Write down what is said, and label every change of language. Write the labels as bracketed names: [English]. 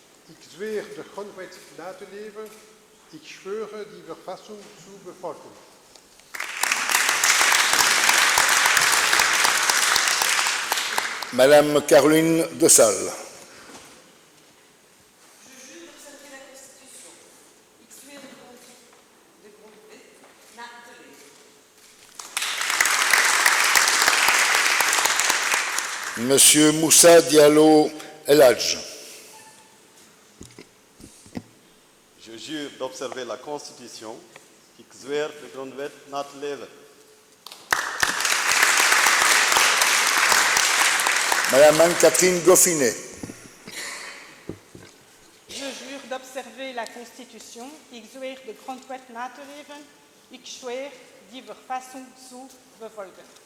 [Dutch] Ik zweer de grondwet na te leven. [German] Ik schwöre die Verfassung zu befolgen. [French] Madame Caroline de Salle. Je jure d'observer la Constitution. [Dutch] Ik zweer de grondwet na te leven. [French] Monsieur Moussa Diallo El Hadj. Je jure d'observer la Constitution. [Dutch] Ik zweer de grondwet na te leven. [French] Madame Anne-Catherine Goffinet. Je jure d'observer la Constitution. [Dutch] Ik zweer de grondwet na te leven. [German] Ik schwör die Verfassung zu befolgen.